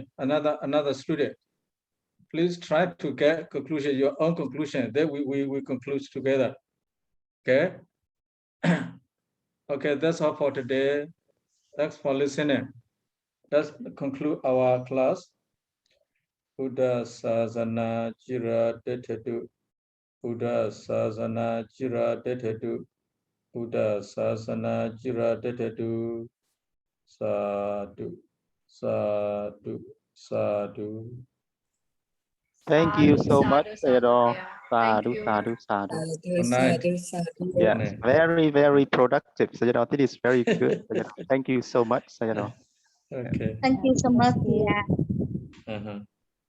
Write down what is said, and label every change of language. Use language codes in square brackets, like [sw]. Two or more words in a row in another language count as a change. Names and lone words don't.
[en] Another student. Please try to get conclusion, your own conclusion. Then we conclude together. Okay. Okay, that's all for today. Thanks for listening. Let's conclude our class. [pi] Buddha Sasana Jira Detedu. Buddha Sasana Jira Detedu. Buddha Sasana Jira Detedu. Sadhu. Sadhu. Sadhu. [en] Thank you so much, Sayadaw. Sadhu, you. [pi] sadhu, sadhu. [en] Good night. Yes, very, very productive, Sayadaw. This is very good, Sayadaw. Thank you so much, Sayadaw. Okay. Thank you so much. Yeah.